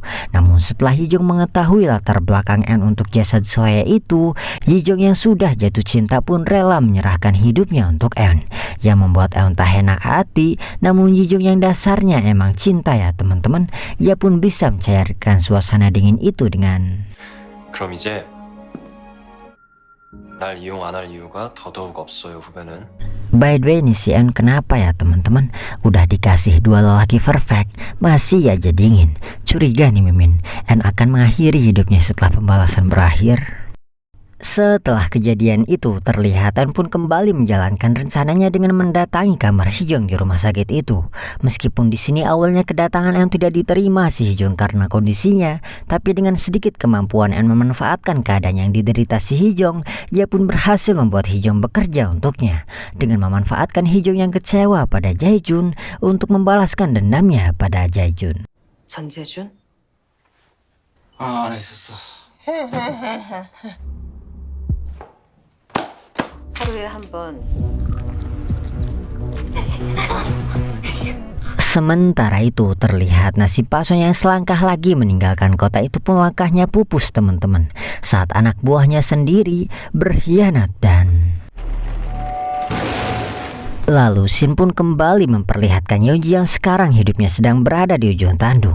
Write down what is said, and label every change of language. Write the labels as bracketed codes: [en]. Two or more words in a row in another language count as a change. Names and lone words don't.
[id] Namun setelah Yijong mengetahui latar belakang Eun untuk jasad Sohye itu, Yijong yang sudah jatuh cinta pun rela menyerahkan hidupnya untuk Eun, yang membuat Eun tak enak hati. Namun Yijong yang dasarnya emang cinta ya teman-teman, ia pun bisa mencairkan suasana dingin itu dengan [ko] 그럼 이제 날 이용 안 할 이유가 더더욱 없어요, 후배는. [en] By the way [id] nih si Eun kenapa ya teman-teman? Udah dikasih dua lelaki perfect, masih aja dingin. Curiga nih Mimin, Eun akan mengakhiri hidupnya setelah pembalasan berakhir. Setelah kejadian itu, terlihat Eun pun kembali menjalankan rencananya dengan mendatangi kamar Hijong di rumah sakit itu. Meskipun di sini awalnya kedatangan Eun tidak diterima si Hijong karena kondisinya, tapi dengan sedikit kemampuan Eun memanfaatkan keadaan yang diderita si Hijong, ia pun berhasil membuat Hijong bekerja untuknya dengan memanfaatkan Hijong yang kecewa pada Jaejun untuk membalaskan dendamnya pada Jaejun. [ko] 전재준? 안 했었어. 하루에 한 번. [id] Sementara itu terlihat nasib Pason yang selangkah lagi meninggalkan kota itu pun langkahnya pupus teman-teman, saat anak buahnya sendiri berkhianat dan lalu Shin pun kembali memperlihatkan Yeonji yang sekarang hidupnya sedang berada di ujung tanduk.